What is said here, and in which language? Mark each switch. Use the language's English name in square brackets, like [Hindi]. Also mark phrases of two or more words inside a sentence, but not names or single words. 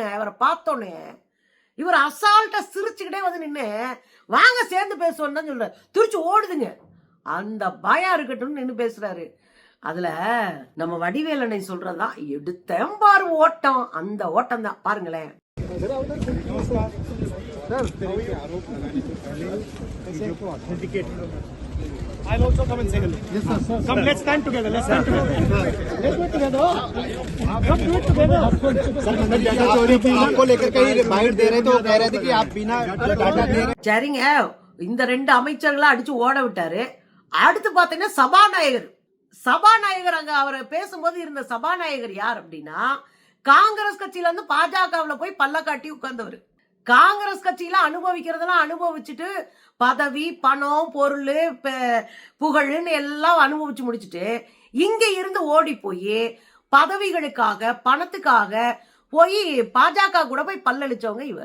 [Tamil] இவரை பார்த்தோன்னே இவர் அசால்ட்டா சிரிச்சுக்கிட்டே நின்று வாங்க சேர்ந்து பேசுவோம் சொல்ற, திருச்சி ஓடுதுங்க. அந்த பயம் இருக்கட்டும் நின்று பேசுறாரு. அதுல நம்ம வடிவேலனை சொல்றதா எடுத்தேன் பாரு ஓட்டம், அந்த ஓட்டம் தான் பாருங்களேன். [English] I'll also come and say hello. Yes, sir. Come, let's stand together. Let's stand together. Let's do it together. Come do it together. [Hindi] सर मतलब डाटा चोरी की आपको लेकर कहीं बाइट दे रहे तो कह रहे थे कि आप बिना डाटा दे रहे. [Tamil] சரிங்க, இந்த ரெண்டு அமைச்சர்களா அடிச்சு ஓட விட்டாரு. அடுத்து பாத்தீங்கன்னா சபாநாயகர் சபாநாயகர் அங்க அவர் பேசும்போது இருந்த சபாநாயகர் யார் அப்படின்னா, காங்கிரஸ் கட்சியில இருந்து பாஜகவுல போய் பல்ல காட்டி உட்கார்ந்தவர். காங்கிரஸ் கட்சியில அனுபவிக்கிறதெல்லாம் அனுபவிச்சுட்டு பதவி, பணம், பொருள், புகழ்னு எல்லாம் அனுபவிச்சு முடிச்சுட்டு இங்க இருந்து ஓடி போய் பதவிகளுக்காக, பணத்துக்காக போய் பாஜக கூட போய் பல்லளிச்சவங்க இவர்.